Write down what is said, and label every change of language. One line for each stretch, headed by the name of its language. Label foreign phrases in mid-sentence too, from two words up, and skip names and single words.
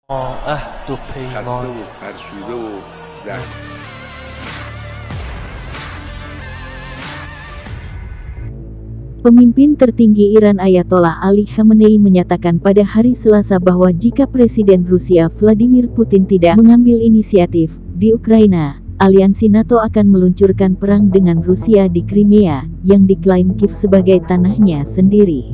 Persian: عهد و خسته پیمان. و فرسوده و زخم.
Indonesian: Pemimpin tertinggi Iran Ayatollah Ali Khamenei menyatakan pada hari Selasa bahwa jika Presiden Rusia Vladimir Putin tidak mengambil inisiatif di Ukraina, aliansi NATO akan meluncurkan perang dengan Rusia di Crimea, yang diklaim Kiev sebagai tanahnya sendiri.